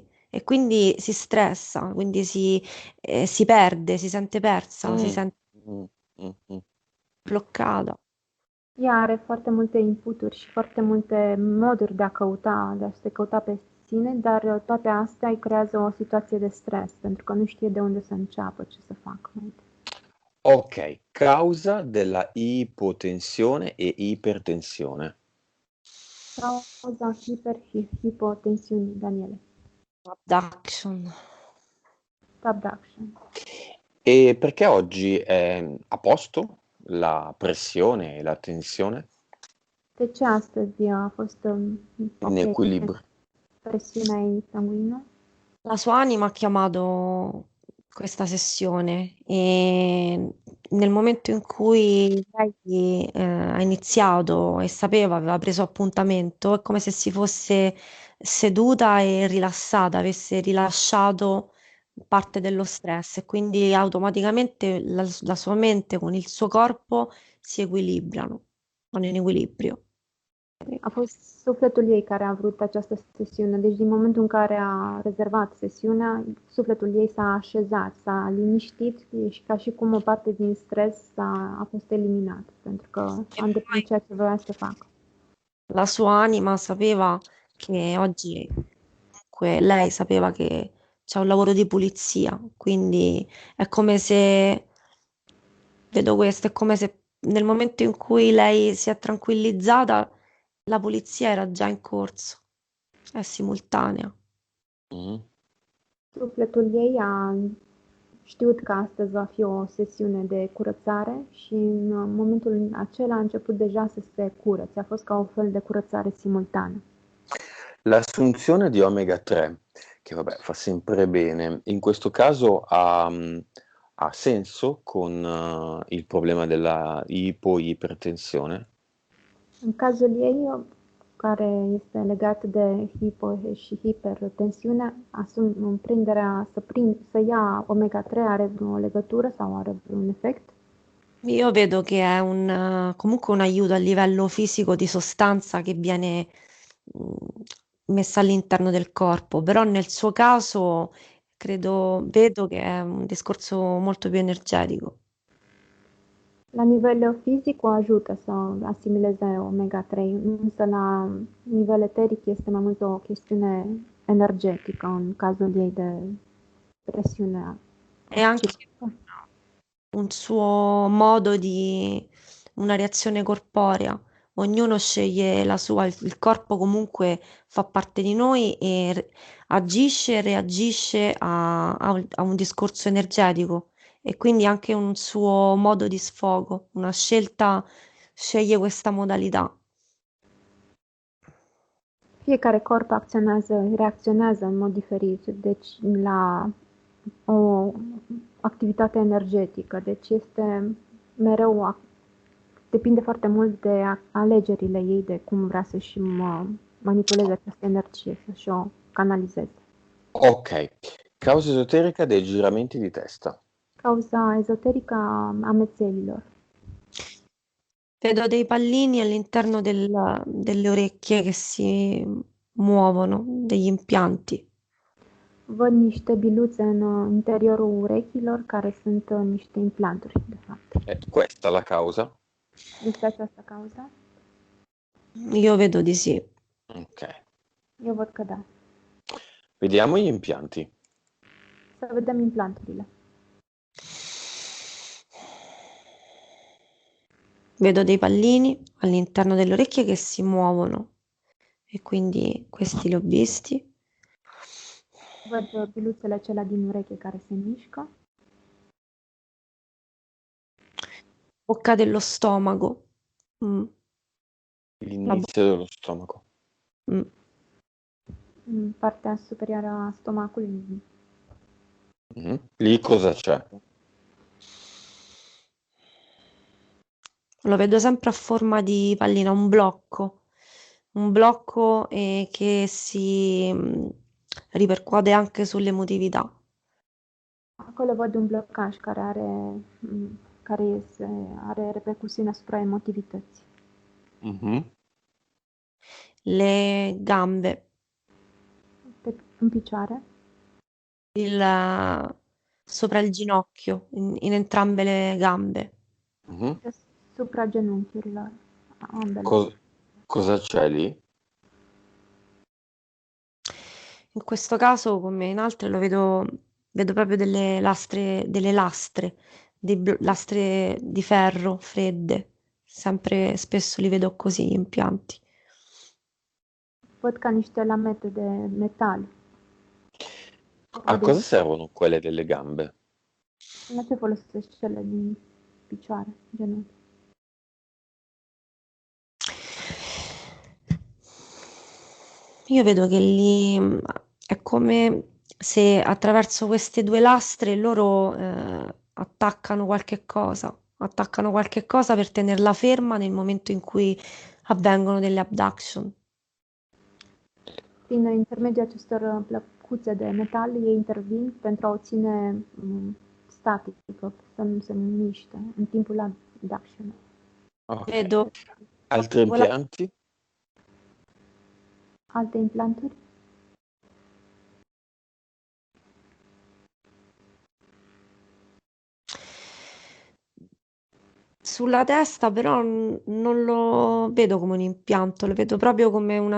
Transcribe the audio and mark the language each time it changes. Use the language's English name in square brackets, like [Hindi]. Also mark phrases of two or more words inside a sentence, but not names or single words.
[Italian] E quindi si stressa, quindi si perde, si sente persa, si sente bloccata. [Romanian] Ea are foarte multe inputuri și foarte multe moduri de a se căuta pe sine, dar toate astea îi creează o situație de stres, pentru că nu știe de unde să înceapă, ce să facă. [Italian] Ok, causa della ipotensione e ipertensione. [Romanian] Cauza hiperhipotensiunii, Daniele. Abduction. Subduction. [Italian] E perché oggi è a posto la pressione e la tensione [Romanian] De ce astăzi a fost [Italian] in ok equilibrio? [Romanian] presiunea sanguinea? [Italian] La sua anima ha chiamato questa sessione e nel momento in cui lei ha iniziato e sapeva, aveva preso appuntamento, è come se si fosse seduta e rilassata, avesse rilasciato parte dello stress e quindi automaticamente la sua mente con il suo corpo si equilibrano, vanno in equilibrio. [Romanian] A fost sufletul ei care a vrut această sesiune. Deci din momentul în care a rezervat sesiunea, sufletul ei s-a așezat, s-a liniștit și ca și cum o parte din stres a fost eliminat, pentru că a îndeplinit ceea ce voia să facă. [Italian] La sua anima sapeva che oggi, comunque, lei sapeva che c'è un lavoro di pulizia, quindi è come se, vedo questo, è come se nel momento in cui lei si è tranquillizzata, la pulizia era già in corso, è simultanea. Mm. [Romanian] Sufletul ei a știut că astăzi va fi o sesiune de curățare și în momentul acela a început deja să se curățe. A fost ca o fel de curățare simultană. [Italian] L'assunzione di omega 3, che vabbè fa sempre bene, in questo caso ha senso con il problema della ipoipertensione? [Romanian] În cazul ei, care este legat de hipo și hipertensiune, să ia omega-3 are vreo legătură sau are vreun efect? [Italian] Io vedo che è comunque un aiuto a livello fisico di sostanza che viene messa all'interno del corpo, però nel suo caso vedo che è un discorso molto più energetico. [Romanian] La nivel fizic o ajută să asimileze omega-3, însă la nivel eteric este mai mult o chestiune energetică în cazul ei de presiune. [Italian] È anche un suo modo una reazione corporea. Ognuno sceglie la sua, il corpo comunque fa parte di noi e agisce e reagisce a un discorso energetico e quindi anche un suo modo di sfogo, una scelta sceglie questa modalità. [Romanian] Fiecare corp reacționează în mod diferit, deci la o activitate energetică, deci este mereu, depinde foarte mult de alegerile ei, de cum vrea să-și manipuleze această energie, să-și o canalizeze. [Italian] Ok, causa esoterica dei giramenti di testa. [Romanian] Cauza ezoterică a amețelilor. [Italian] Vedo dei pallini all'interno delle orecchie che si muovono, degli impianti. [Romanian] Văd niște biluțe în interiorul urechilor care sunt niște implanturi, de fapt. [Italian] È questa la causa? [Romanian] Este această cauză? [Italian] Io vedo di sì. Ok, [Romanian] Eu văd că da. [Italian] vediamo gli impianti. [Romanian] Să vedem implanturile. [Italian] Vedo dei pallini all'interno delle orecchie che si muovono e quindi questi li ho visti. [Romanian] Văd biluțele acelea din ureche care se mișcă. [Italian] Bocca dello stomaco. Mm, L'inizio dello stomaco. mm. [Romanian] În partea superioară a stomacului. [Italian] Lì cosa c'è? Lo vedo sempre a forma di pallina, un blocco che si ripercuote anche sull'emotività. [Romanian] Acolo văd un blocaj care are repercusiuni asupra emotivității. Mhm. [Italian] Le gambe, [Romanian] În picioare, [Italian] sopra il ginocchio, in entrambe le gambe. Mhm. [Romanian] deasupra genunchiurilor, ambele. [Italian] Cosa c'è lì? In questo caso, come in altre, vedo proprio delle lastre lastre di ferro fredde. Sempre spesso li vedo così gli impianti. [Romanian] Văd ca niște lamete de metal. [Italian] A cosa servono quelle delle gambe? [Romanian] La ce folosești cele din picioare, genunchi? [Italian] Io vedo che lì è come se attraverso queste due lastre loro attaccano qualche cosa per tenerla ferma nel momento in cui avvengono delle abduction. [Romanian] Prin intermediul acestor plăcuțe de metal, ei intervin pentru a o ține statică, să nu se miște în timpul abduction. Ok. [Italian] Vedo Altri impianti? [Romanian] Alte implanturi? [Italian] sulla testa, però non lo vedo come un impianto, lo vedo proprio come una